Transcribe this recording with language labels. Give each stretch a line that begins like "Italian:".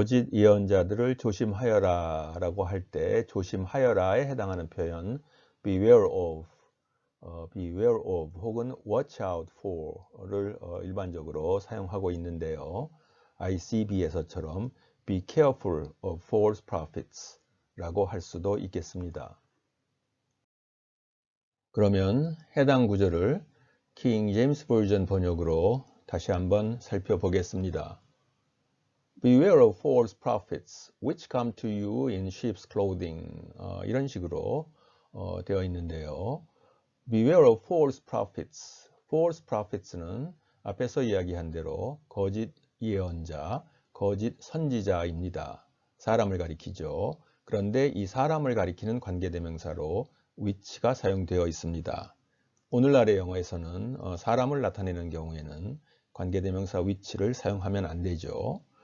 Korean: 거짓 예언자들을 조심하여라 라고 할 때 조심하여라에 해당하는 표현
English: beware of
Korean: 혹은
English: watch out for
Korean: 를 일반적으로 사용하고 있는데요. ICB에서처럼
English: be careful of false prophets
Korean: 라고 할 수도 있겠습니다. 그러면 해당 구절을 킹 제임스 버전 번역으로 다시 한번 살펴보겠습니다.
English: Beware of false prophets which come to you in sheep's clothing
Korean: 이런 식으로 되어 있는데요.
English: Beware of false prophets.
Korean: False prophets는 앞에서 이야기한 대로 거짓 예언자, 거짓 선지자입니다. 사람을 가리키죠. 그런데 이 사람을 가리키는 관계대명사로 which가 사용되어 있습니다. 오늘날의 영어에서는 사람을 나타내는 경우에는 관계대명사 which를 사용하면 안 되죠.